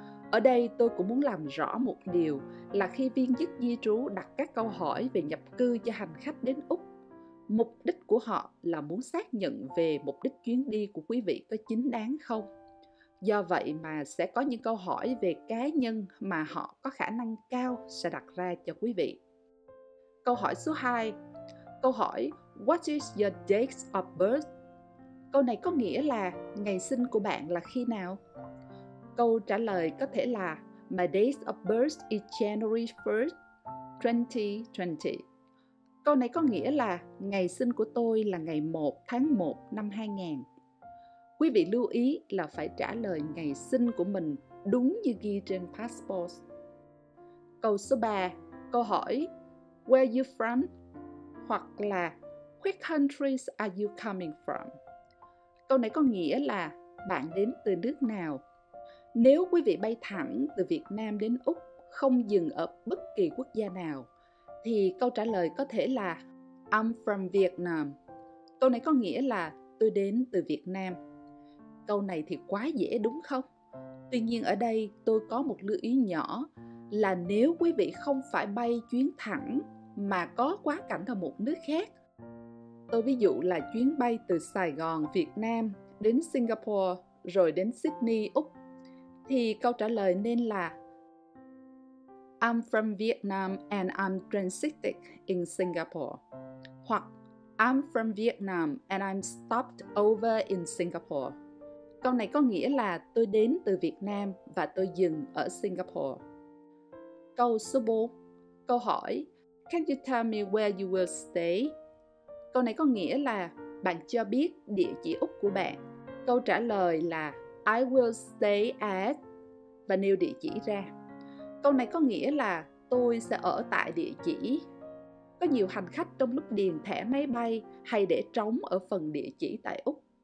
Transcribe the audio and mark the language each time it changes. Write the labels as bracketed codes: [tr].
[vi] Ở đây tôi cũng muốn làm rõ một điều là khi viên chức di trú đặt các câu hỏi về nhập cư cho hành khách đến Úc, mục đích của họ là muốn xác nhận về mục đích chuyến đi của quý vị có chính đáng không. Do vậy mà sẽ có những câu hỏi về cá nhân mà họ có khả năng cao sẽ đặt ra cho quý vị. Câu hỏi số 2. Câu hỏi [en] What is your date of birth? [vi] Câu này có nghĩa là ngày sinh của bạn là khi nào? Câu trả lời có thể là [en] My date of birth is January 1st, 2020. [vi] Câu này có nghĩa là ngày sinh của tôi là ngày 1 tháng 1 năm 2000. Quý vị lưu ý là phải trả lời ngày sinh của mình đúng như ghi trên passport. Câu số 3. Câu hỏi [en] Where are you from? [vi] Hoặc là [en] Which countries are you coming from? [vi] Câu này có nghĩa là bạn đến từ nước nào? Nếu quý vị bay thẳng từ Việt Nam đến Úc, không dừng ở bất kỳ quốc gia nào, thì câu trả lời có thể là [en] I'm from Vietnam. [vi] Câu này có nghĩa là tôi đến từ Việt Nam. Câu này thì quá dễ đúng không? Tuy nhiên ở đây tôi có một lưu ý nhỏ là nếu quý vị không phải bay chuyến thẳng mà có quá cảnh ở một nước khác. Tôi ví dụ là chuyến bay từ Sài Gòn, Việt Nam đến Singapore rồi đến Sydney, Úc, thì câu trả lời nên là [en] I'm from Vietnam and I'm transiting in Singapore. [vi] Hoặc [en] I'm from Vietnam and I'm stopped over in Singapore. [vi] Câu này có nghĩa là tôi đến từ Việt Nam và tôi dừng ở Singapore. Câu số 4. Câu hỏi [en] Can you tell me where you will stay? [vi] Câu này có nghĩa là bạn cho biết địa chỉ Úc của bạn. Câu trả lời là [en] I will stay at [vi] và nêu địa chỉ ra. Câu này có nghĩa là tôi sẽ ở tại địa chỉ. Có nhiều hành khách trong lúc điền thẻ máy bay hay để trống ở phần địa chỉ tại Úc.